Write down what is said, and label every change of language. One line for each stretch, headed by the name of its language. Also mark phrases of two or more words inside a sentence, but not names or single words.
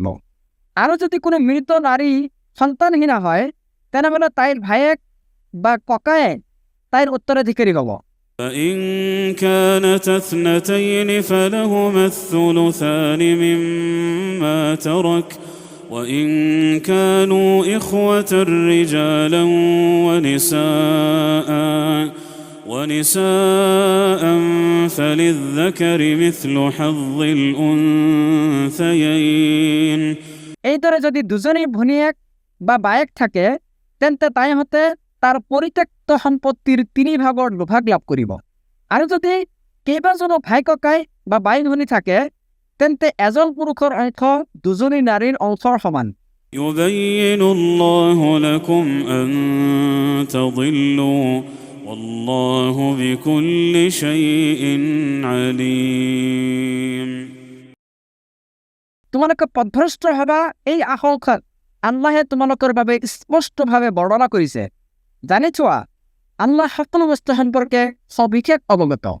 Assamese: আৰু যদি কোনো মৃত নাৰী সন্তানহীনা হয়, তেনেহ'লে তাইৰ ভায়েক বা ককায়ে তাইৰ উত্তৰাধিকাৰী হ'ব।
Arabic: فإن كانت اثنتين فلهما الثلثان مما ترك وإن كانوا إخوة رجالا ونساء فللذكر مثل حظ الأنثيين
Assamese: এইদৰে যদি দুজনী ভনীয়েক বা বায়েক থাকে, তেন্তে তাইহঁতে তাৰ পৰিত্যক্ত সম্পত্তিৰ 3 ভাগৰ 2 ভাগ লাভ কৰিব। আৰু যদি কেইবাজনো ভাই ককাই বা বাই ভনী থাকে, তেন্তে এজন পুৰুষৰ অংশ দুজনী নাৰীৰ অংশৰ সমান।
Arabic: يبين الله لكم أن تضلوا والله بكل شيء عليم
Assamese: তোমালোকে পথভ্ৰষ্ট হবা, এই আশংকাত আল্লাহে তোমালোকৰ বাবে স্পষ্টভাৱে বৰ্ণনা কৰিছে। জানি থোৱা, আল্লাহ সকলো বস্তু সম্পৰ্কে সবিশেষ অৱগত।